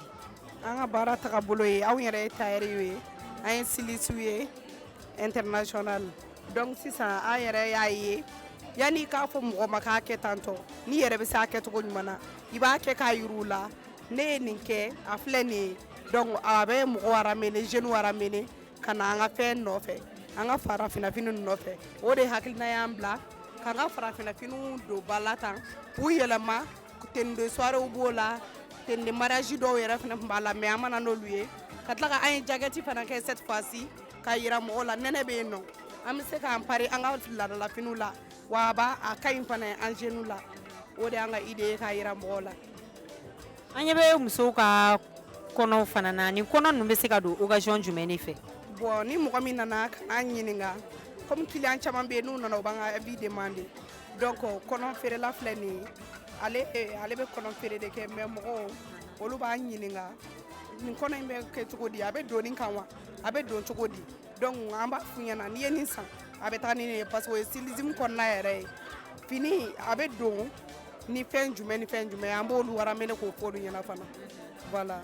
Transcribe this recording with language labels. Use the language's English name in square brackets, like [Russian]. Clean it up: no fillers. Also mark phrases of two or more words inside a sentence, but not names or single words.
[Bambara] An ka baara tagabolo ye anw yɛrɛ ye tailleur ye, an ye styliste ye international. Donc sisan an yɛrɛ y'a ye yanni k'a fɔ mɔgɔ ma k'a kɛ tantɔ n'i yɛrɛ bɛ se a kɛcogo ɲuman na i b'a kɛ k'a yir'u la ne ye nin kɛ a filɛ nin ye donc a bɛ mɔgɔw [French] ramener jeunes ramener [Bambara] ka na an ka fɛn nɔfɛ an ka farafinna fini nɔfɛ o de hakilina y'an bila k'an ka farafinna finiw don ba la tan k'u yɛlɛma [French] tenue de soirée [Bambara] b'o la [French] tenue de mariage [Bambara] dɔw yɛrɛ fana tun b'a la mais an ma na n'olu ye ka tila ka an ye jaquette fana kɛ [French] cette fois ci [Bambara] k'a yira mɔgɔw la nɛnɛ bɛ yen nɔ an bɛ se k'an pari an ka laadala finiw la wa a ka ɲi fana an jeunes la o de y'an ka idée ye k'a yira mɔgɔw la. An ɲɛ bɛ musow ka kɔnɔw fana na ni kɔnɔ ninnu bɛ se ka don occasion jumɛn de fɛ? Bon ni mɔgɔ min nana ka n'an ɲininka [French] comme client [Bambara] caman bɛ yen n'u nana u b'an ka [French] avis demander [Bambara] donc kɔnɔ feerela filɛ nin ye ale bɛ kɔnɔ feere de kɛ mais mɔgɔw olu b'an ɲininka nin kɔnɔ in bɛ kɛ cogo di a bɛ don nin kan wa a bɛ don cogo di donc an b'a f'u ɲɛna n'i ye nin san a bɛ taa ni nin ye [French] parce que [Bambara] o ye stylisme kɔnɔna yɛrɛ ye fini a bɛ don ni fɛn jumɛn ni fɛn jumɛn an b'olu ramener k'o fɔ olu ɲɛna fana voilà.